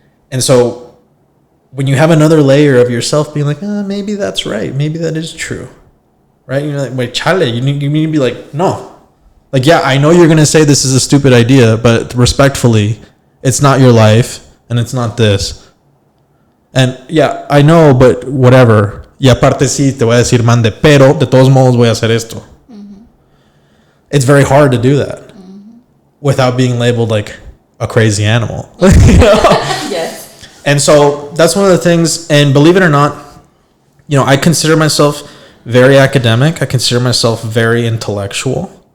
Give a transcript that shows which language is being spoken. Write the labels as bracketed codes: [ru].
[en] And so when you have another layer of yourself being like, maybe that's right. Maybe that is true. Right? You're like, wait, chale, you need to be like, no. Like, yeah, I know you're going to say this is a stupid idea, but respectfully, it's not your life, and it's not this. And yeah, I know, but whatever. [es] Y aparte sí, te voy a decir mande, pero de todos modos voy a hacer esto. [en] It's very hard to do that without being labeled like a crazy animal. Yes. And so that's one of the things, and believe it or not, I consider myself very academic. I consider myself very intellectual.